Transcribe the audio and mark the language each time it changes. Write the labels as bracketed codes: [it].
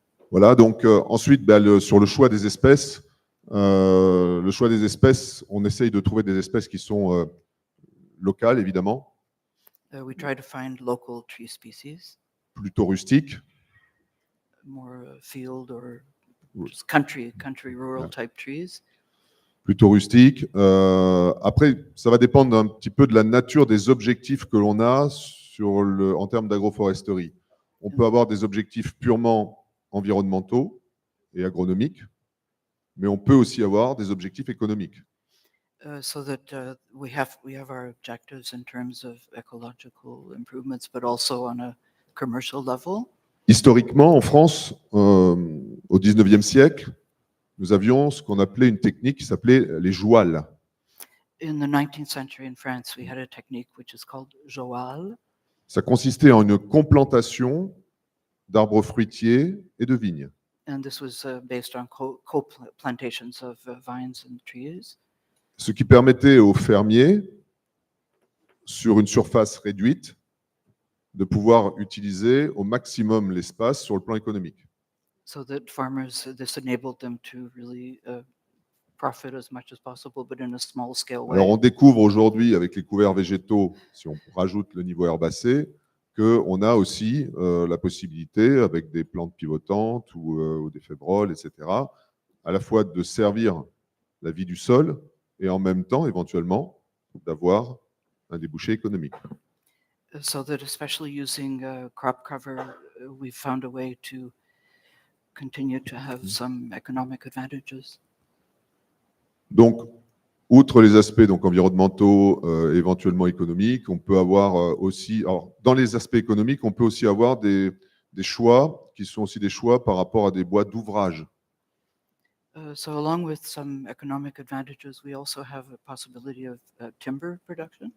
[fr] Voilà, donc ensuite, sur le choix des espèces, on essaye de trouver des espèces qui sont locales, évidemment, [en] We try to find local tree species, [fr] plutôt rustiques, [en] more field or [fr] Oui. [en] just country, rural Yeah. type trees. [fr] plutôt rustiques. Après, ça va dépendre un petit peu de la nature des objectifs que l'on a en termes d'agroforesterie. On peut avoir des objectifs purement environnementaux et agronomiques, mais on peut aussi avoir des objectifs économiques. [en] So that we have our objectives in terms of ecological improvements, but also on a commercial level. [fr] Historiquement, en France, au 19e siècle, nous avions ce qu'on appelait une technique qui s'appelait les jouals. [en] In the 19th century in France, we had a technique which is called joal. [fr] Ça consistait en une complantation d'arbres fruitiers et de vignes. [en] And this was based on co-plantations of vines and trees. [fr] Ce qui permettait aux fermiers, sur une surface réduite, de pouvoir utiliser au maximum l'espace sur le plan économique. [en] So that farmers, this enabled them to really profit as much as possible, but in a small scale way. [fr] Alors on découvre aujourd'hui avec les couverts végétaux, si on rajoute le niveau herbacé, qu'on a aussi la possibilité, avec des plantes pivotantes ou des fébroles, etc., à la fois de servir la vie du sol et en même temps, éventuellement, d'avoir un débouché économique. [en] So that especially using crop cover, we've found a way to continue to have some economic advantages. [fr] Donc, outre les aspects donc, environnementaux, éventuellement économiques, on peut avoir aussi, alors, dans les aspects économiques, on peut aussi avoir des choix qui sont aussi des choix par rapport à des bois d'ouvrage. [en] So along with some economic advantages, we also have a possibility of timber production.